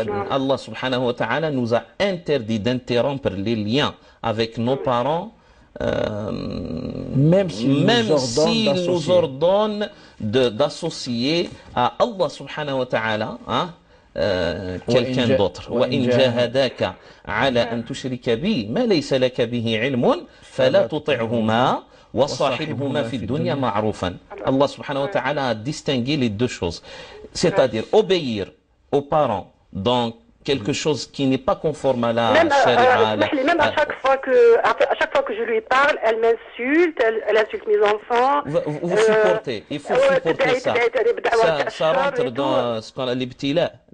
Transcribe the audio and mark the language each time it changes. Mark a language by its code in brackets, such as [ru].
[fr] Allah subhanahu wa ta'ala nous a interdit d'interrompre les liens avec nos parents, même s'ils nous ordonnent d'associer à Allah subhanahu wa ta'ala, hein, quelqu'un d'autre. [ar] وإن جاهداك على أن تشرك بي ما ليس لك به علم فلا تطعهما وصاحبهما في الدنيا معروفا. [fr] Allah subhanahu wa ta'ala a distingué les deux choses. C'est-à-dire obéir aux parents dans quelque chose qui n'est pas conforme à la charia. Même à chaque fois que je lui parle, elle m'insulte, elle insulte mes enfants. Vous supportez, il faut supporter ça. Ça rentre dans ce qu'on a l'ibtila.